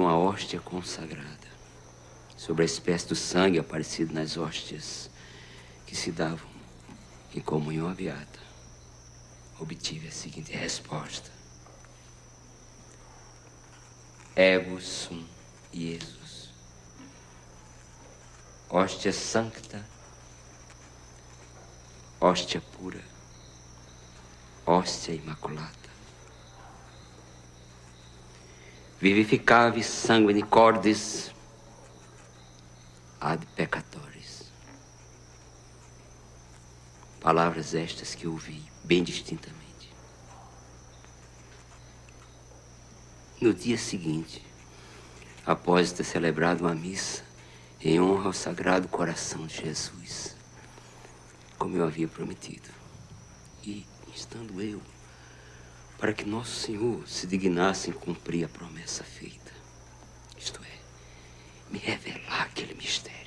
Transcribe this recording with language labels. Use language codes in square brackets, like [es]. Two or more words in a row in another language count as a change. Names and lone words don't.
[pt] uma hóstia consagrada, sobre a espécie do sangue aparecido nas hóstias que se davam em comunhão à Beata, obtive a seguinte resposta: [la] Ego sum Iesus, hóstia sancta, hóstia pura, hóstia imaculada, vivificavi sanguine cordis ad peccatoris. [pt] Palavras estas que ouvi bem distintamente. No dia seguinte, após ter celebrado uma missa em honra ao Sagrado Coração de Jesus, como eu havia prometido, e estando eu, para que nosso Senhor se dignasse em cumprir a promessa feita, isto é, me revelar aquele mistério.